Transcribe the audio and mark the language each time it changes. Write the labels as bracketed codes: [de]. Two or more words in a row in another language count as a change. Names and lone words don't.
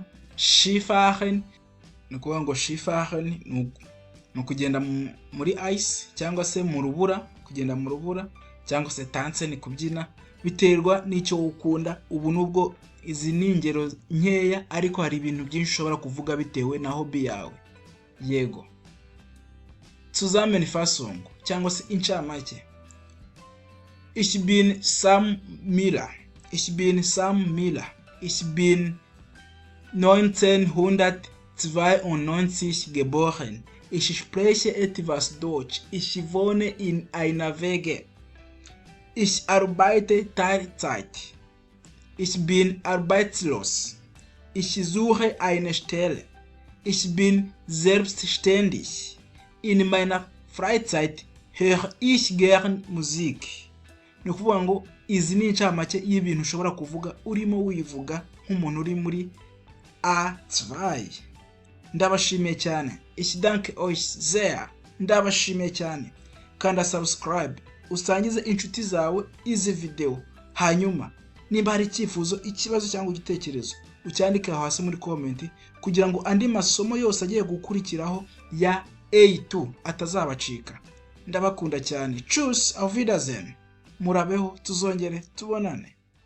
[rw] Skifahren ni ukuvuga ngo Skifahren ni kugenda muri ice cyangwa se mu rubura, kugenda mu rubura, cyangwa se tanzen ni kubyina. Biterwa n'icyo ukunda. Ubu nubwo izi ni ingero nkeya, ariko hari ibintu byinshi ushobora kuvuga bitewe na hobby yawe. Yego, Zusammenfassung cyangwa se incamake. [de] Ich bin Sam Miller. Ich bin 1992 geboren. Ich spreche etwas Deutsch. Ich wohne in einer WG. Ich arbeite Teilzeit. Ich bin arbeitslos. Ich suche eine Stelle. Ich bin selbstständig. In meiner Freizeit höre ich gern Musik. [rw] Ni ukuvuga ngo izi ni incamake y'ibintu ushobora kuvuga urimo wivuga nk'umuntu uri muri A2. Ndabashimiye cyane. [de] Ich danke euch sehr. [rw] Ndabashimiye cyane. Kanda subscribe, usangize inshuti zawe izi video. Hanyuma niba hari icyifuzo, ikibazo cyangwa igitekerezo, ucyandike hasi muri comment kugira ngo andi masomo yose agiye gukurikiraho ya A2 atazabacika. Ndabakunda cyane. [de] Tschüss, auf Wiedersehen. [rw] Murabeho, tuzongere tubonane.